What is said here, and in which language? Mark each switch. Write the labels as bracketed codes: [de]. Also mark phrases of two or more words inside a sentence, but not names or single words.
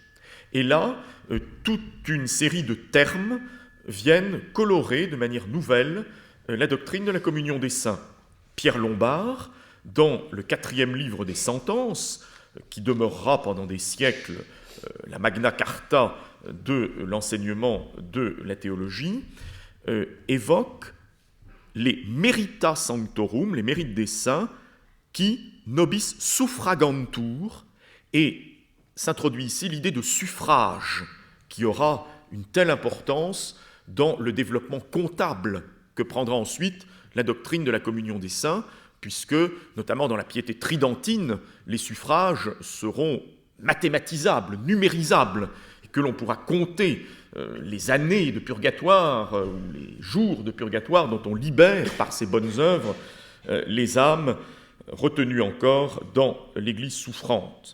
[fr] Et là, toute une série de termes viennent colorer de manière nouvelle la doctrine de la communion des saints. Pierre Lombard, dans le 4e livre des Sentences, qui demeurera pendant des siècles la Magna Carta de l'enseignement de la théologie, évoque les merita [la] sanctorum, [fr] les mérites des saints, [la] qui nobis suffragantur, [fr] et s'introduit ici l'idée de suffrage, qui aura une telle importance dans le développement comptable que prendra ensuite la doctrine de la communion des saints, puisque, notamment dans la piété tridentine, les suffrages seront mathématisables, numérisables, et que l'on pourra compter les années de purgatoire, ou les jours de purgatoire dont on libère par ses bonnes œuvres les âmes retenues encore dans l'Église souffrante.